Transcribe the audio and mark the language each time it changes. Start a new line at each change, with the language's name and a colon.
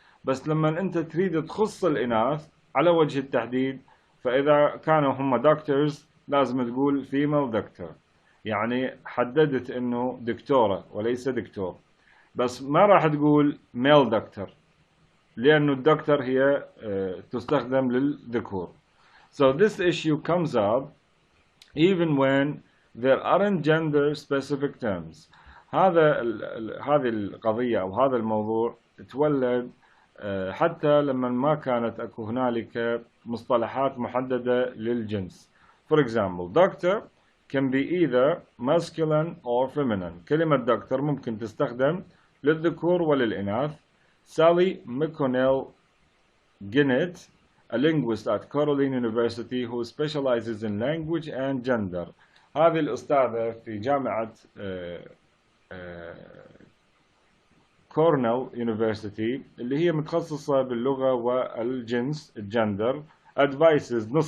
Arabic: بس لما انت تريد تخص الاناث على وجه التحديد، فاذا كانوا هم دكتورز لازم تقول
English: female doctor،
Arabic: يعني حددت انه دكتورة وليس دكتور. بس ما راح تقول
English: male doctor
Arabic: لانه الدكتور هي تستخدم للذكور.
English: So this issue comes up even when there aren't gender specific terms.
Arabic: هذه القضية أو هذا الموضوع تولد حتى لما ما كانت أكو هنالك مصطلحات محددة للجنس.
English: For example, doctor can be either masculine or feminine.
Arabic: كلمة doctor ممكن تستخدم للذكور وللإناث.
English: Sally McConnell Ginnett, a linguist at Caroline University who specializes in language and gender.
Arabic: هذه الأستاذة في جامعة كورنيل يونيفرسيتي اللي هي متخصصة باللغة والجنس الجندر advices.